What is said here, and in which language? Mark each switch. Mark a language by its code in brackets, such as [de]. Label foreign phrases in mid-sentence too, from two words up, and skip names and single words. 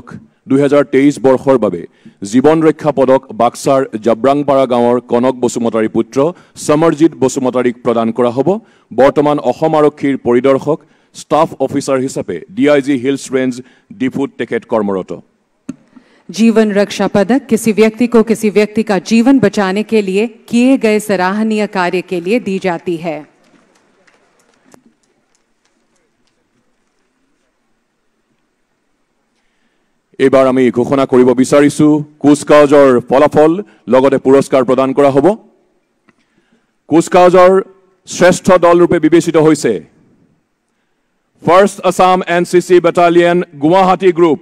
[as] 2023 বৰ্ষৰ বাবে জীৱন ৰক্ষা পদক বাক্সাৰ জাব্ৰাংপাৰা গাঁৱৰ কনক বসুমতাৰী পুত্ৰ সমৰজিৎ বসুমতাৰীক প্ৰদান কৰা হ'ব। বৰ্তমান অসম আৰক্ষীৰ পৰিদৰ্শক ষ্টাফ অফিচাৰ হিচাপে DIG হিলছ ৰেঞ্জ ডিফুত তেখেত কৰ্মৰত। [hi] जीवन रक्षा पदक किसी व्यक्ति को किसी व्यक्ति का जीवन बचाने के लिए किए गए सराहनीय कार्य के लिए दी जाती है। [as] এইবাৰ আমি ঘোষণা কৰিব বিচাৰিছো কুচকাৱাজৰ ফলাফল লগতে পুৰস্কাৰ প্ৰদান কৰা হ'ব। কুচকাৱাজৰ শ্ৰেষ্ঠ দল ৰূপে বিবেচিত হৈছে ফাৰ্ষ্ট আছাম NCC বেটালিয়ন গুৱাহাটী গ্ৰুপ।